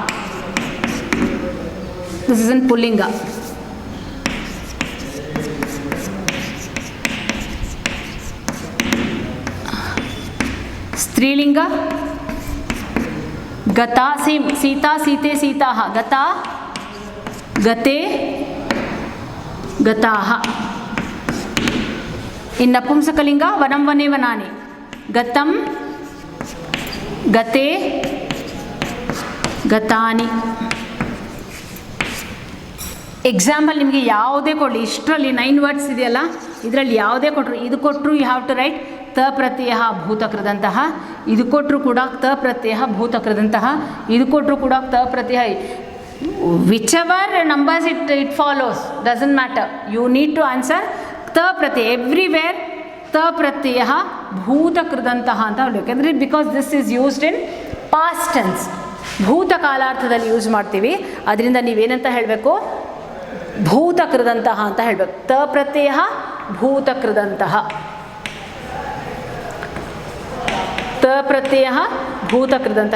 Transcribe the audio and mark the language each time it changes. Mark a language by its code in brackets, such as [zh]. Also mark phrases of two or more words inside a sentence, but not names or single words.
[en] this is in [sa] ಪುಲ್ಲಿಂಗ. ಸ್ತ್ರೀಲಿಂಗ ಗತಾ, ಸೇಮ್ ಸೀತಾ, ಸೀತೆ, ಸೀತಾಹ. ಗತಾ, ಗತೆ, ಗತಾಹ. ಇನ್ನು ನಪುಂಸಕಲಿಂಗ ವನಂ, ವನೆ, ವನಾನಿ. ಗತಂ, ಗತೆ, ಗತಾನಿ. [kn] ಎಕ್ಸಾಂಪಲ್ ನಿಮಗೆ ಯಾವುದೇ ಕೊಡಲಿ, ಇಷ್ಟರಲ್ಲಿ 9 words ಇದೆಯಲ್ಲ, ಇದರಲ್ಲಿ ಯಾವುದೇ ಕೊಟ್ಟರು, ಇದು ಕೊಟ್ಟರು [en] you have to write [sa] ತ ಪ್ರತ್ಯಯ ಭೂತಕೃದಂತಹ, [kn] ಇದು ಕೊಟ್ಟರು ಕೂಡ [sa] ತ ಪ್ರತ್ಯಯ ಭೂತಕೃದಂತಹ, [kn] ಇದು ಕೊಟ್ಟರು ಕೂಡ [sa] ತ ಪ್ರತ್ಯಯ. [en] whichever numbers it follows doesn't matter, you need to answer [sa] त प्रत्यय. Everywhere त प्रत्यय भूतकृदन्तः [kn] ಅಂತ ಹೇಳಬೇಕು. [en] ಯಾಕಂದರೆ because this is used in past tense, ಭೂತಕಾಲಾರ್ಥದಲ್ಲಿ ಯೂಸ್ ಮಾಡ್ತೀವಿ. [kn] ಅದರಿಂದ ನೀವೇನಂತ ಹೇಳಬೇಕು? ಭೂತಕೃದಂತಹ ಅಂತ ಹೇಳಬೇಕು. [sa] ತ ಪ್ರತ್ಯಯ ಭೂತಕೃದಂತಹ, ತ ಪ್ರತ್ಯಯ ಭೂತಕೃದಂತಹ.